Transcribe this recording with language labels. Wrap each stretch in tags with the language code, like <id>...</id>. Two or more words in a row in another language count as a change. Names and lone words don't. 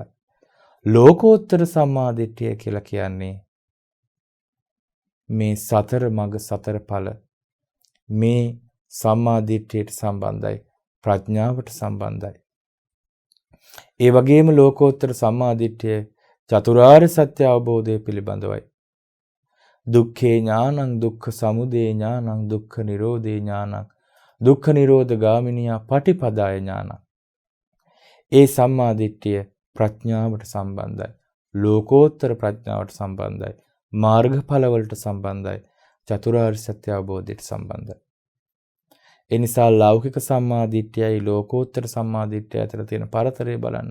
<si>ලෝකෝත්තර සම්මාදිට්ඨිය කියලා කියන්නේ මේ සතර මඟ සතර ඵල මේ සම්මාදිට්ඨියට සම්බන්ධයි, ප්‍රඥාවට සම්බන්ධයි. ඒ වගේම ලෝකෝත්තර සම්මාදිට්ඨිය චතුරාර්ය සත්‍ය අවබෝධය පිළිබඳවයි.</si> <pi>දුක්ඛේ ඥානං, දුක්ඛ සමුදය ඥානං, දුක්ඛ නිරෝධේ ඥානං, දුක්ඛ නිරෝධ ගාමිනියා පටිපදාය ඥානං.</pi> <si>ඒ සම්මාදිට්ඨිය ප්‍රඥාවට සම්බන්ධයි. ලෝකෝත්තර ප්‍රඥාවට සම්බන්ධයි. මාර්ගඵලවලට සම්බන්ධයි. චතුරාර්ය සත්‍ය අවබෝධයට සම්බන්ධයි. ඒ නිසා ලෞකික සම්මාදිට්ඨියයි ලෝකෝත්තර සම්මාදිට්ඨිය අතර තියෙන පරතරය බලන්න.</si>